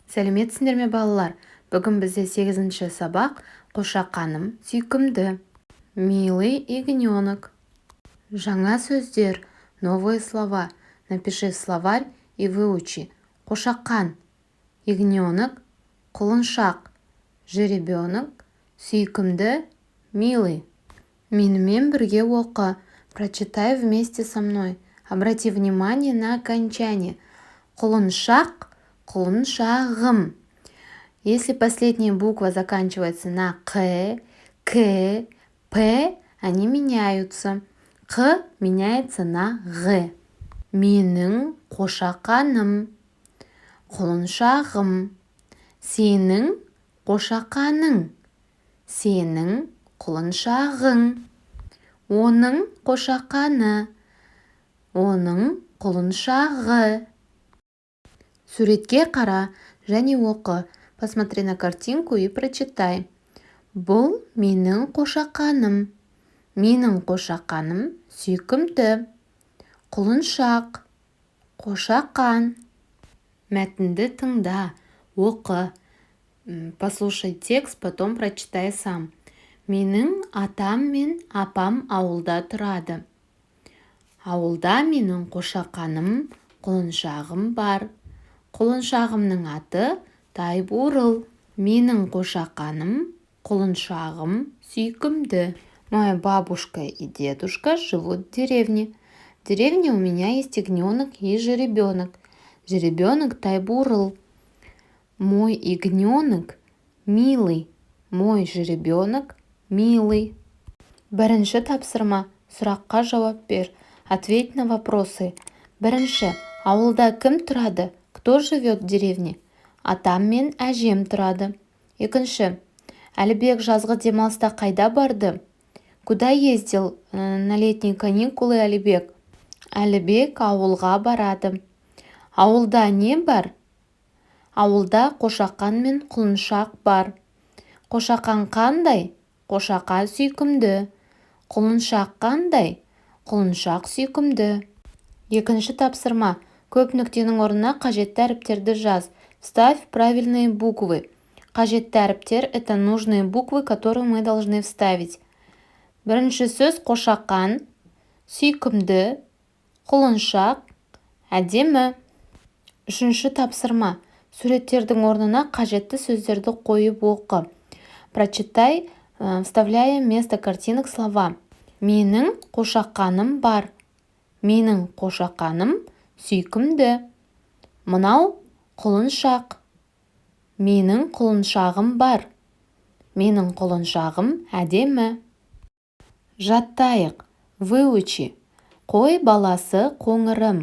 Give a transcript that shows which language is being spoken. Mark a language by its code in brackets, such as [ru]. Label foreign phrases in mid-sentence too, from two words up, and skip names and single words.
[kk] Сәлеметсіңдер ме балалар? Бүгін бізде 8-ші сабақ қошақаным сүйкімді. [ru] Милый ягненок. [kk] Жаңа сөздер, [ru] новые слова. Напиши в словарь и выучи. [kk] Қошақан, ягненок, құлыншақ, жеребенок, сүйкімді, милый. Менімен бірге оқы. [ru] Прочитай вместе со мной. Обрати внимание на окончание. [kk] Құлыншақ, құлыншағым. [ru] Если последняя буква заканчивается на к, п, они меняются. Қ меняется на г. [kk] Менің қошақаным, құлыншағым. Сенің қошақаның, сенің құлыншағың. Оның қошақаны, оның құлыншағы. Суретке қара және оқы. [ru] Посмотри на картинку и прочитай. [kk] Бұл менің қошақаным. Менің қошақаным сүйкімді. Құлыншақ, қошақан. Мәтінді тыңда, оқы. [ru] Послушай текст, потом прочитай сам. [kk] Менің атам мен апам ауылда тұрады. Ауылда менің қошақаным, құлыншағым бар. Құлыншағымның аты Тайбурыл. Менің қошақаным, құлыншағым сүйкімді. [ru] Моя бабушка и дедушка живут в деревне. В деревне у меня есть ягненок и жеребенок. Жеребенок Тайбурыл. Мой ягненок милый. Мой жеребенок милый. [kk] Бірінші тапсырма. Сұраққа жауап бер. [ru] Ответь на вопросы. [kk] Бірінші. Ауылда кім тұрады? [ru] Кто живет в деревне? [kk] Атам мен әжем тұрады. Екінші. Әлібек жазғы демалыста қайда барды? [ru] Куда ездил на летние каникулы Әлібек? [kk] Әлібек ауылға барады. Ауылда не бар? Ауылда қошақан мен құлыншақ бар. Қошақан қандай? Қошақан сүйкімді. Құлыншақ қандай? Құлыншақ сүйкімді. Екінші тапсырма. Көп нүктенің орнына қажетті әріптерді жаз. [ru] Вставь правильные буквы. [kk] Қажетті әріптер – [ru] это нужные буквы, которые мы должны вставить. [kk] Бірінші сөз қошақан, сүйкімді, құлыншақ, әдемі. Үшінші тапсырма. Суреттердің орнына қажетті сөздерді қойып оқы. [ru] Прочитай, вставляя вместо картинок слова. [kk] Менің қошақаным бар. Менің қошақаным сүйкімді. Мынау құлыншақ. Менің құлыншағым бар. Менің құлыншағым әдемі. Жаттайық. Выучи. Қой баласы қоңырым.